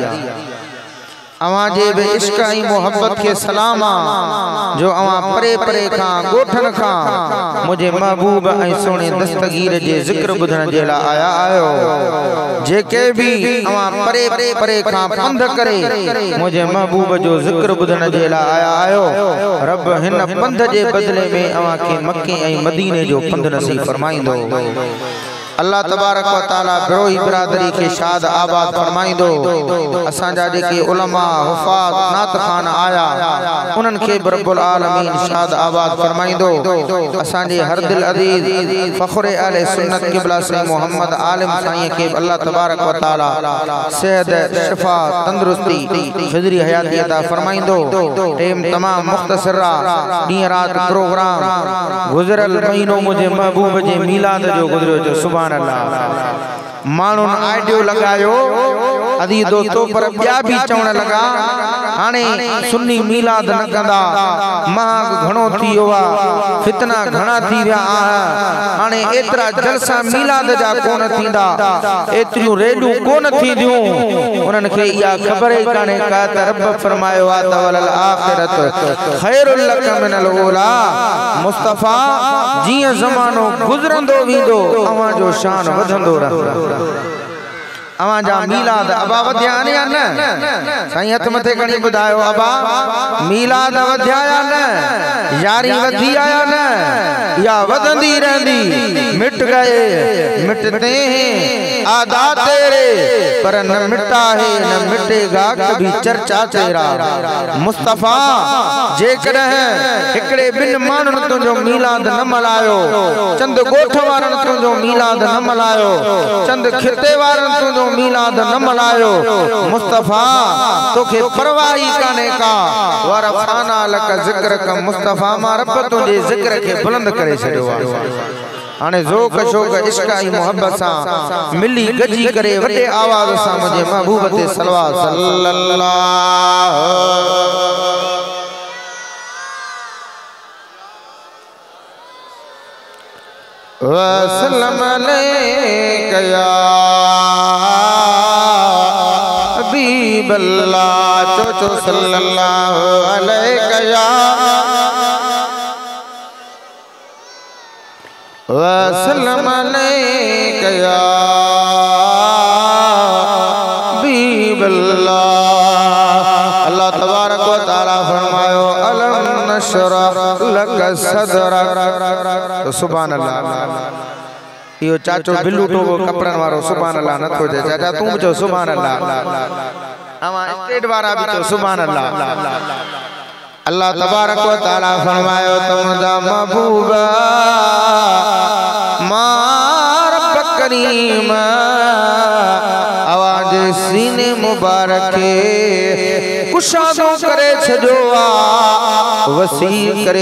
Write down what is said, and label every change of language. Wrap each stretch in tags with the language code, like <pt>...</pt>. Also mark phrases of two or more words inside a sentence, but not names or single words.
<sd>अवां जे बे इश्क ऐं मोहब्बत के सलामा जो अवां परे परे खां गोठन खां मुझे महबूब ऐं सोने दस्तगीर जे जिक्र बुधण जे ला आया आयो। जेके भी अवां परे परे खां पंध करे मुझे महबूब जो जिक्र बुधण जे ला आया आयो, रब हिन पंध जे बदले में अवां के मक्के ऐं मदीने जो पंध नसीब फरमाइंदो।</sd> <ar>الله تبارك وتعالى</ar> <sd>बिरोही बिरादरी के शाद आबाद फरमाइंदो। असां जा जेके उलमा हुफ़ाज़ नात खान आया उन्हनि खे</sd> <ar>رب العالمين</ar> <sd>शाद आबाद फरमाइंदो। असां जे हर दिल अज़ीज़ फ़ख़्र अहले सुन्नत क़िबला साईं मोहम्मद आलिम साईं के</sd> <ar>الله تبارك وتعالى</ar> <sd>सेहत शिफा तंदुरुस्ती ख़िज़री हयाती अता फरमाइंदो। टेम तमाम मुख़्तसर ॾींहं रात प्रोग्राम गुज़रल महीनो मुझे महबूब जे मीलाद जो गुज़रियो जो</sd> <ar>سبحان الله.</ar> <sd>मानून आइडियो लगायो अदी दोस्तों पर ॿिया भी चवण लगा हाणे सुन्नी मीलाद न कंदा, महाग घणो थी वियो आहे, फितना घणा थी विया आहिनि, हाणे एतिरा जलसा मीलाद जा कोन थींदा, एतिरियूं रेडियूं कोन थींदियूं। उन्हनि खे इहा ख़बर ई कान्हे का त रब फरमायो आहे त</sd> <ar>وللآخرة خير لك من الأولى.</ar> <sd>मुस्तफ़ा जीअं ज़मानो गुज़रंदो वेंदो अवां जो शान वधंदो रहंदो। अवां जा मीलाद अबा वधिया आहिनि या न? साईं हथ मथे खणी ॿुधायो अबा मीलाद वधिया या न? यारी वधी आया न या वधंदी रहंदी?</sd> <ur>مٹ گئے مٹتے ہیں اعدا تیرے پر نہ مٹا ہے نہ مٹے گا کبھی چرچا تیرا.</ur> <sd>मुस्तफ़ा जेकॾहिं हिकिड़े ॿिनि माण्हुनि तुंहिंजो मीलाद न मल्हायो, चंद ॻोठ वारनि तुंहिंजो मीलाद न मल्हायो, चंद खिते वारनि तुंहिंजो मीलाद न मल्हायो, मुस्तफ़ा तोखे परवाह ई कान्हे का।</sd> <ar>ورفعنا لك ذكرك</ar> <sd>मुस्तफ़ा मां रब तुंहिंजे ज़िक्र खे बुलंद करे छॾियो आहे। हाणे ज़ोक़ शौक़ इश्क ऐं मोहब्बत सां मिली गजी करे वॾे आवाज़ सां मुंहिंजे महबूब ते सलवात</sd> <ar>صلى الله وسلم عليك يا حبيب الله. चो صلى الله عليك يا وسلم عليك يا حبيب الله. الله تبارك وتعالى फरमायो ألم نشرح لك صدرك. तो سبحان الله.</ar> <sd>यो चाचो बिल्लू टोगो कपड़न वारो</sd> <ar>سبحان الله</ar> <sd>न थो जे। चाचा तू जो</sd> <ar>سبحان الله,</ar> <sd>अवा स्टेट वारा भी तो</sd> <ar>سبحان الله. الله تبارك وتعالى</ar> <sd>फरमायो तुमदा महबूबा मार करीम आवाज सीने मुबारक कुशादो करे छजो वसी करे</sd>